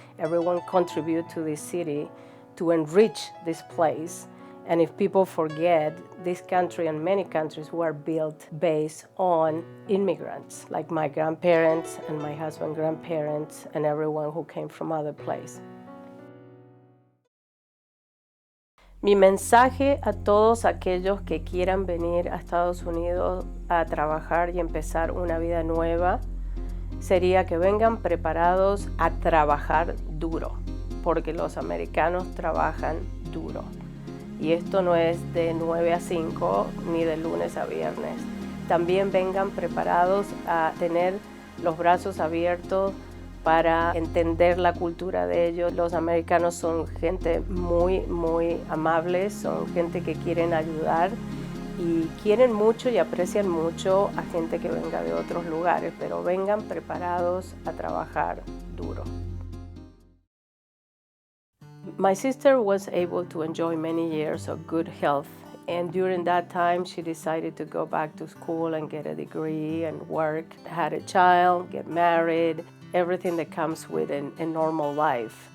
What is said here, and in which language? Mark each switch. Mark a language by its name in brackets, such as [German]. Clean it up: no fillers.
[English] Everyone contributes to this city to enrich this place. And if people forget, this country and many countries were built based on immigrants, like my grandparents and my husband's grandparents and everyone who came from other places. [Spanish] Mi mensaje a todos aquellos que quieran venir a Estados Unidos a trabajar y empezar una vida nueva sería que vengan preparados a trabajar duro, porque los americanos trabajan duro. Y esto no es de 9 a 5 ni de lunes a viernes. También vengan preparados a tener los brazos abiertos para entender la cultura de ellos. Los americanos son gente muy, muy amable, son gente que quieren ayudar y quieren mucho y aprecian mucho a gente que venga de otros lugares, pero vengan preparados a trabajar duro. [English] My sister was able to enjoy many years of good health, and during that time she decided to go back to school and get a degree and work, had a child, get married, everything that comes with a normal life.